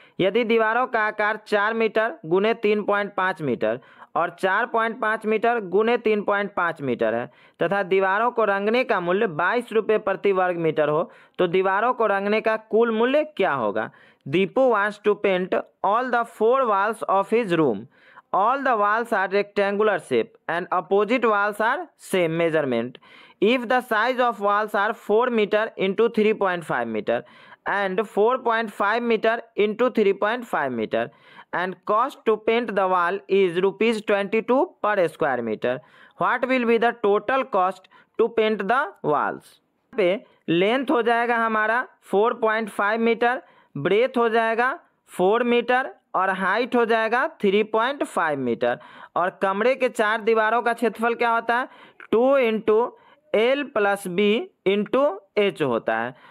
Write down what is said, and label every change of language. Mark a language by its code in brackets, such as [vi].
[hi] यदि दीवारों का आकार 4 मीटर गुने 3.5 मीटर और 4.5 मीटर गुने 3.5 मीटर है तथा दीवारों को रंगने का मूल्य 22 रुपये प्रति वर्ग मीटर हो, तो दीवारों को रंगने का कुल मूल्य क्या होगा। [en] Deepu wants to paint all the 4 walls of his room. All the walls are rectangular shape and opposite walls are same measurement. If the size of walls are 4 meter into 3.5 meter and 4.5 meter into 3.5 meter and cost to paint the wall is rupees 22 per square meter, what will be the total cost to paint the walls? [hi] पे length हो जाएगा हमारा 4.5 metre, breath हो जाएगा 4 metre और height हो जाएगा 3.5 metre. और कमरे के 4 दीवारों का क्षेत्रफल क्या होता है 2 into L plus B into H होता है।